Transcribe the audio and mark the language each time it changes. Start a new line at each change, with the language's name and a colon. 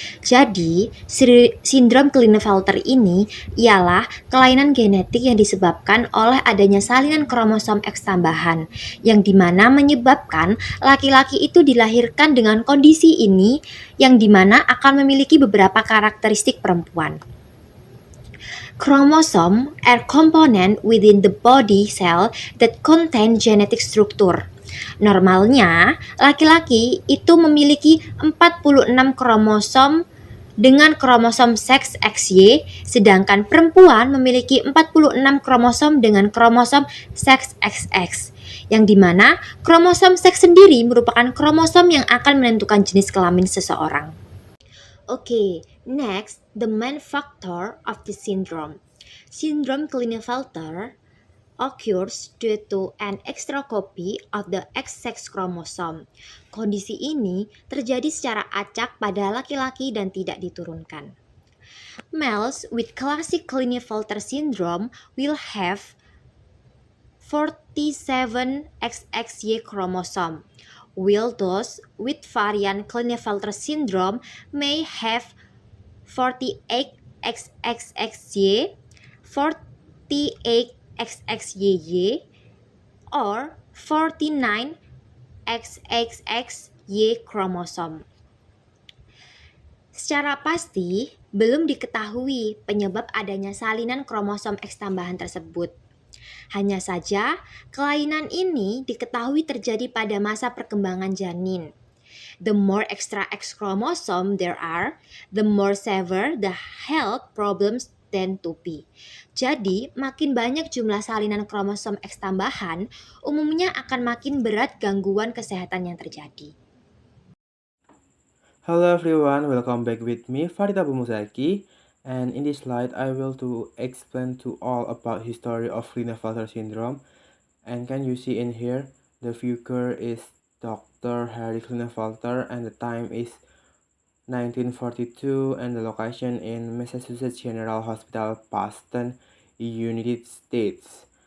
Indonesian: Jadi, sindrom Klinefelter ini ialah kelainan genetik yang disebabkan oleh adanya salinan kromosom X tambahan, yang dimana menyebabkan laki-laki itu dilahirkan dengan kondisi ini, yang dimana akan memiliki beberapa karakteristik perempuan.
English: Chromosome are component within the body cell that contain genetic structure.
Indonesian: Normalnya, laki-laki itu memiliki 46 kromosom dengan kromosom seks XY, sedangkan perempuan memiliki 46 kromosom dengan kromosom seks XX, yang dimana kromosom seks sendiri merupakan kromosom yang akan menentukan jenis kelamin seseorang.
English: Okay, next, the main factor of the syndrome. Syndrome Klinefelter occurs due to an extra copy of the X-sex chromosome.
Indonesian: Kondisi ini terjadi secara acak pada laki-laki dan tidak diturunkan.
English: Males with classic Klinefelter syndrome will have 47 XXY chromosome, while those with variant Klinefelter syndrome may have 48 XXXY, 48 XXYY, or 49 XXXY chromosome.
Indonesian: Secara pasti, belum diketahui penyebab adanya salinan kromosom X tambahan tersebut. Hanya saja, kelainan ini diketahui terjadi pada masa perkembangan janin.
English: The more extra X chromosome there are, the more severe the health problems tend to be.
Indonesian: Jadi, makin banyak jumlah salinan kromosom X tambahan, umumnya akan makin berat gangguan kesehatan yang terjadi.
English: Hello everyone, welcome back with me Farida Bumuzaki, and in this slide I will to explain to all about history of Klinefelter syndrome. And can you see in here the figure is Dr. Harry Klinefelter and the time is 1942 and the location in Massachusetts General Hospital, Boston, United States.